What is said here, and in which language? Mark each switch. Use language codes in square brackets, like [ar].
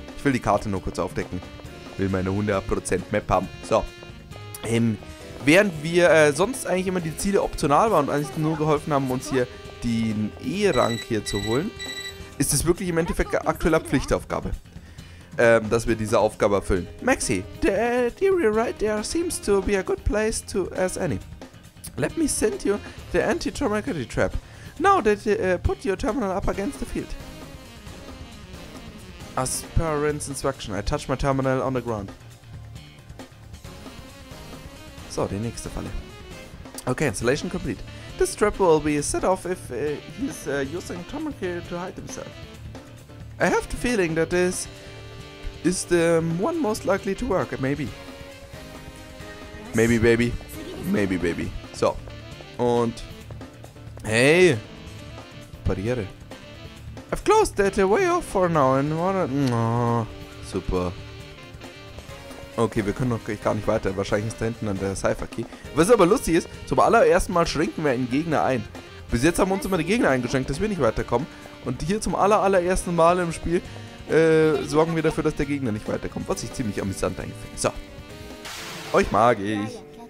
[de] Ich will die Karte nur kurz aufdecken. Will meine 100% Map haben. So. Während wir sonst eigentlich immer die Ziele optional waren und eigentlich nur geholfen haben, uns hier den E-Rang hier zu holen, ist es wirklich im Endeffekt aktuelle Pflichtaufgabe, dass wir diese Aufgabe erfüllen. [en] Maxi, the area right there seems to be a good place as any. Let me send you the anti-traumatic trap. Now that put your terminal up against the field. As per Rin's instruction, I touch my terminal on the ground. [de] So, die nächste Falle. [en] Okay, installation complete. This trap will be set off if he's using terminal to hide himself. I have the feeling that this is the one most likely to work. Maybe. Maybe, baby. Maybe, baby. So. [de] Und... Hey! Barriere. [en] I've closed that way off for now and oh, super. [de] Okay, wir können noch gar nicht weiter. Wahrscheinlich ist da hinten an der Cypher-Key. Was aber lustig ist, zum allerersten Mal schränken wir einen Gegner ein. Bis jetzt haben wir uns immer die Gegner eingeschränkt, dass wir nicht weiterkommen. Und hier zum allerersten Mal im Spiel sorgen wir dafür, dass der Gegner nicht weiterkommt. Was ich ziemlich amüsant eigentlich finde. So. Euch mag ich.